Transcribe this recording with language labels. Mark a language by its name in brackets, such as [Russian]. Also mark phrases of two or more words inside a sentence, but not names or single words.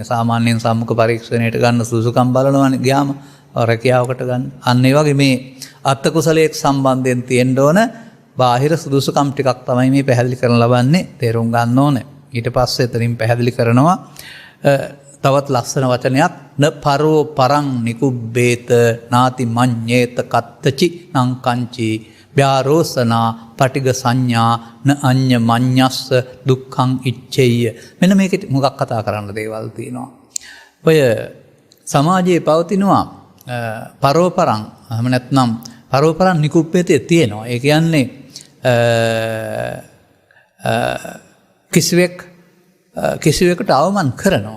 [Sinhala] සාමාන්‍යයෙන් සම්මුඛ පරීක්ෂණයට ගන්න සුදුසුකම් බලනවානේ ගියාම රැකියාවකට ගන්න. අන්න ඒ වගේ මේ අත්ත කුසලයක් සම්බන්ධයෙන් තියෙන්න ඕන බාහිර සුදුසුකම් ටිකක් තමයි මේ පැහැදිලි කරන ලබන්නේ. තේරුම් ගන්න ඕනේ. ඊට පස්සේ එතනින් පැහැදිලි කරනවා තවත් ලස්සන වචනයක් [Pali] න පරෝ පරං නිකුබ්බේත නාති මඤ්ඤේත කත්තචි නං කංචි ව්‍යාරෝසනා පටිග සංඥා න අඤ්ඤ මඤ්ඤස්ස දුක්ඛං ඉච්ඡෙය්‍ය. [Sinhala] මෙන්න මේකේ මොකක් කතා කරන්න දේවල් තියෙනවා. ඔය සමාජයේ පවතිනවා පරෝපරං එහෙම නැත්නම් [Pali] පරෝපරං නිකුබ්බේතේ [Sinhala] තියෙනවා. ඒ කියන්නේ කිසිවෙකුට අවමන් කරනවා.